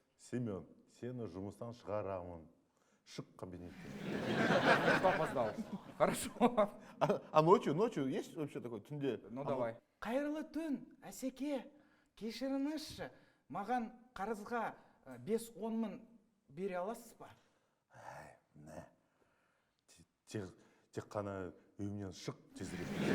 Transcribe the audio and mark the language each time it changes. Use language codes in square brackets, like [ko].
[kk] Семен, сені жұмыстан шығарамын. Шық кабинеттен. [ru] Что опоздал? Хорошо. А ночью есть вообще такой түнде? Ну давай. [kk] Қайырлы түн, Асеке. Кешіріңізші, маған қарызға 5-10 мың бере аласыз ба? Не. Тек қана үйімнен шық тезірек.